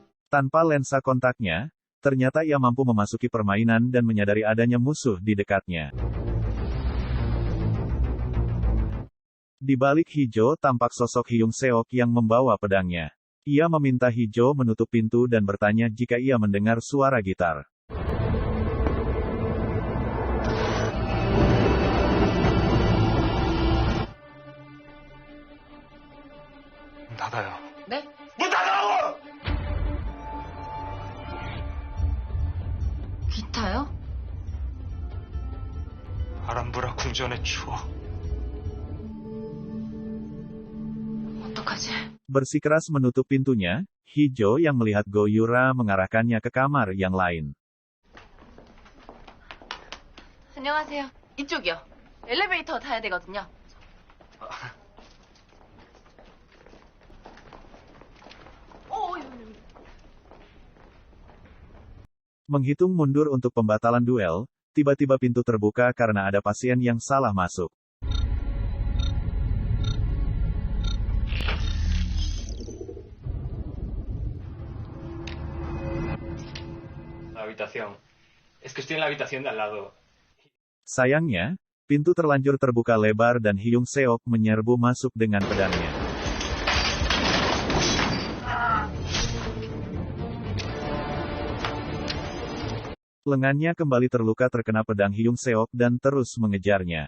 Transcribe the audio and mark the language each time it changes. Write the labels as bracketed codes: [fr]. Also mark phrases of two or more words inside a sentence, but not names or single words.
[id] Tanpa lensa kontaknya, ternyata ia mampu memasuki permainan dan menyadari adanya musuh di dekatnya. Di balik Hijo tampak sosok Hyung Seok yang membawa pedangnya. Ia meminta Hijo menutup pintu dan bertanya jika ia mendengar suara gitar. [ko] 닫아요. 네? 문 닫으라고! 기타요? 아람브라 궁전의 추억. 어떡하지? [id] Bersikeras menutup pintunya, Hijo yang melihat Go Yura mengarahkannya ke kamar yang lain. [ko] 안녕하세요. 이쪽이요. 엘리베이터 타야 되거든요. [id] Menghitung mundur untuk pembatalan duel, tiba-tiba pintu terbuka karena ada pasien yang salah masuk. [es] La habitación. Es que estoy en la habitación de al lado. [id] Sayangnya, pintu terlanjur terbuka lebar dan Hyung Seok menyerbu masuk dengan pedangnya. Lengannya kembali terluka terkena pedang Hyung Seok dan terus mengejarnya.